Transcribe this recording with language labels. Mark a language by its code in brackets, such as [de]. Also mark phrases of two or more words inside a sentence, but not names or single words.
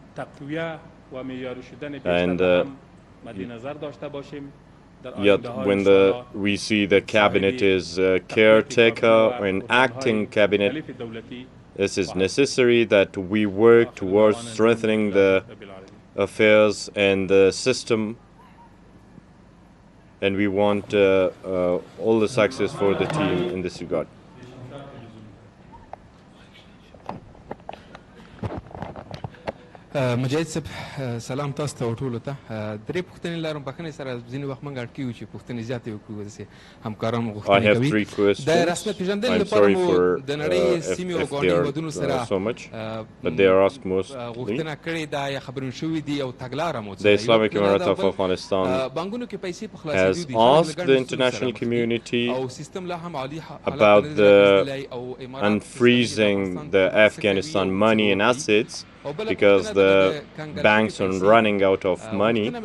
[en] And yet when we see the cabinet is caretaker or an acting cabinet, this is necessary that we work towards strengthening the affairs and the system, and we want all the success for the team in this regard. [ps] مجاهد صاحب سلام تاسو ته ټولو ته درې پوښتنې لرم بخښنې سره ځینې وخت موږ اړ کېږو چې پوښتنې زیاتې وکړو داسې همکاران مو غوښتنې کوي د رسمیت پېژندنې لپاره مو د نړۍ سیمې او ګاونډي هېوادونو سره غوښتنه کړې ده یا خبرونه شوي دي او تګلاره مو [en] The Islamic Emirate of Afghanistan has asked the international community about the unfreezing the Afghanistan money and assets because the banks are running out of money.